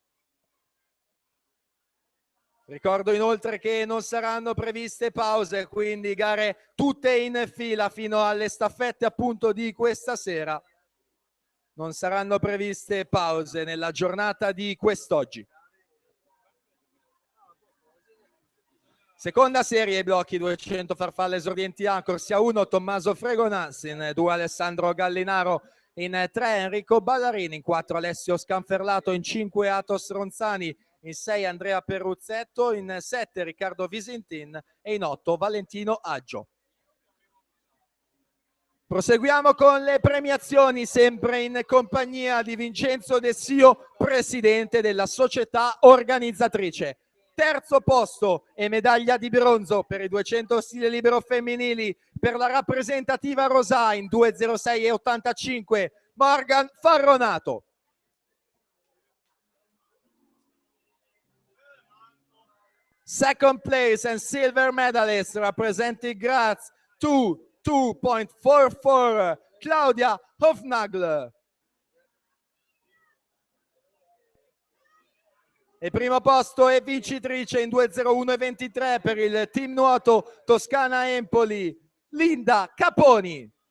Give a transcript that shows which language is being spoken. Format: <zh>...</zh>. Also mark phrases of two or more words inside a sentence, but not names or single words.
<it>Ricordo inoltre che non saranno previste pause, quindi gare tutte in fila fino alle staffette appunto di questa sera. Non saranno previste pause nella giornata di quest'oggi. Seconda serie ai blocchi 200 farfalle esordienti A, corsia 1 Tommaso Fregonas, in 2 Alessandro Gallinaro, in 3 Enrico Ballarini, in 4 Alessio Scanferlato, in 5 Atos Ronzani, in 6 Andrea Perruzzetto, in 7 Riccardo Visintin e in 8 Valentino Aggio. Proseguiamo con le premiazioni, sempre in compagnia di Vincenzo De Sio, presidente della società organizzatrice. Terzo posto e medaglia di bronzo per i 200 stile libero femminili per la rappresentativa Rosà in 2:06:85 Morgan Farronato.</it> <en>Second place and silver medalist representing Graz 2:44 Claudia Hofnagler.</en> <it>E primo posto e vincitrice in 2:01:23 per il team nuoto Toscana Empoli, Linda Caponi.</it>